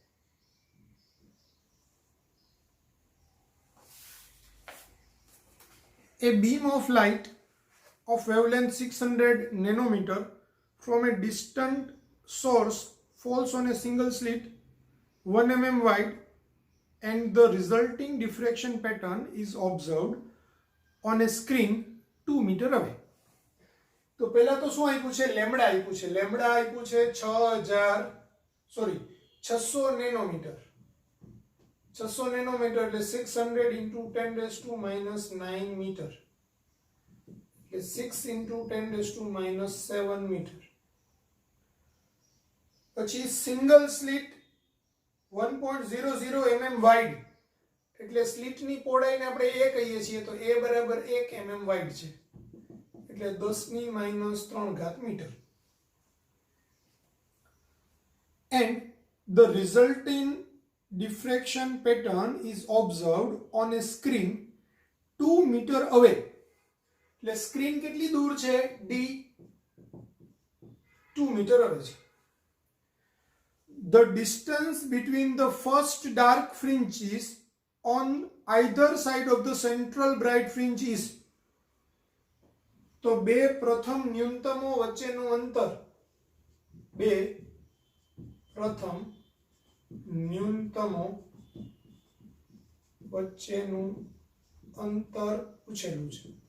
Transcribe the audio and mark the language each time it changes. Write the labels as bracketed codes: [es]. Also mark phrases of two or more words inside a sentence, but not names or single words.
[en] A beam of light of wavelength 600 nanometer from a distant source falls on a single slit 1 mm wide, and the resulting diffraction pattern is observed on a screen 2 meter away. [gu] તો પહેલા તો શું આપ્યું છે? લેમ્બડા આપ્યું છે. લેમ્બડા આપ્યું છે 600 નેનોમીટર. 600 નેનોમીટર એટલે [en] 600 into 10 raised to minus 9 [gu] મીટર, એટલે [en] 6 into 10 raised to minus 7 [gu] મીટર. પછી [en] single slit [gu] 1.00 mm વાઇડ, એટલે સ્લિટની પહોળાઈને આપણે a કહીએ છીએ, તો a બરાબર 1 mm વાઇડ છે, એટલે 10⁻³ મીટર. [en] And the resulting diffraction pattern is observed on a screen 2 meter away. [gu] એટલે સ્ક્રીન કેટલી દૂર છે? d [en] 2 meter away [gu] છે. [en] The distance between the first dark fringes on either side of the central bright fringe is, [gu] તો બે પ્રથમ ન્યૂનતમો વચ્ચેનું અંતર, બે પ્રથમ ન્યૂનતમો વચ્ચેનું અંતર પૂછેલું છે.